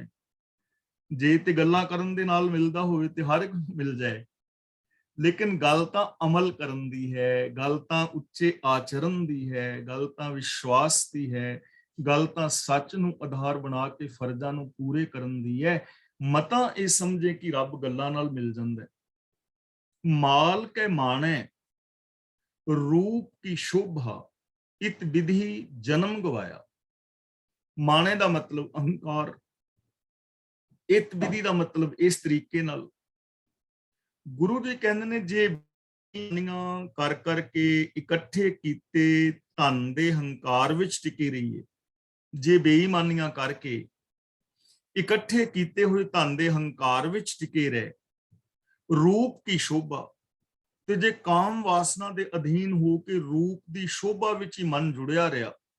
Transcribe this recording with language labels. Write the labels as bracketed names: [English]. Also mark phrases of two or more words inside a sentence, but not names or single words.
[Punjabi] ਜੇ ਤੇ ਗੱਲਾਂ ਕਰਨ ਦੇ ਨਾਲ ਮਿਲਦਾ ਹੋਵੇ ਤੇ ਹਰ ਇੱਕ ਨੂੰ ਮਿਲ ਜਾਏ, ਲੇਕਿਨ ਗੱਲ ਤਾਂ ਅਮਲ ਕਰਨ ਦੀ ਹੈ, ਗੱਲ ਤਾਂ ਉੱਚੇ ਆਚਰਨ ਦੀ ਹੈ, ਗੱਲ ਤਾਂ ਵਿਸ਼ਵਾਸ ਦੀ ਹੈ, ਗੱਲ ਤਾਂ ਸੱਚ ਨੂੰ ਆਧਾਰ ਬਣਾ ਕੇ ਫਰਜ਼ਾਂ ਨੂੰ ਪੂਰੇ ਕਰਨ ਦੀ ਹੈ। ਮਤਾਂ ਇਹ ਸਮਝੇ ਕਿ ਰੱਬ ਗੱਲਾਂ ਨਾਲ ਮਿਲ ਜਾਂਦਾ ਹੈ। ਮਾਲ ਕੇ ਮਾਣੇ ਰੂਪ ਕੀ ਸ਼ੋਭਾ, ਇਤ ਵਿਧਿ ਜਨਮ ਗਵਾਇਆ। माने ਦਾ ਮਤਲਬ ਅਹੰਕਾਰ, ਇਤ ਵਿਧੀ ਦਾ ਮਤਲਬ ਇਸ ਤਰੀਕੇ ਨਾਲ। ਗੁਰੂ ਜੀ ਕਹਿੰਦੇ ਨੇ ਜੇ ਕਰ ਕਰਕੇ ਇਕੱਠੇ ਕੀਤੇ ਧਨ ਦੇ ਹੰਕਾਰ ਵਿੱਚ ਟਿਕੇ ਰਹੀਏ, ਜੇ ਬੇਈਮਾਨੀਆਂ ਕਰਕੇ ਇਕੱਠੇ ਕੀਤੇ ਹੋਏ ਧਨ ਦੇ ਹੰਕਾਰ ਵਿੱਚ ਟਿਕੇ ਰਹੇ, ਰੂਪ ਕੀ ਸ਼ੋਭਾ, ਤੇ ਜੇ ਕਾਮ ਵਾਸਨਾ ਦੇ ਅਧੀਨ ਹੋ ਕੇ ਰੂਪ ਦੀ ਸ਼ੋਭਾ ਵਿੱਚ ਹੀ ਮਨ ਜੁੜਿਆ ਰਿਹਾ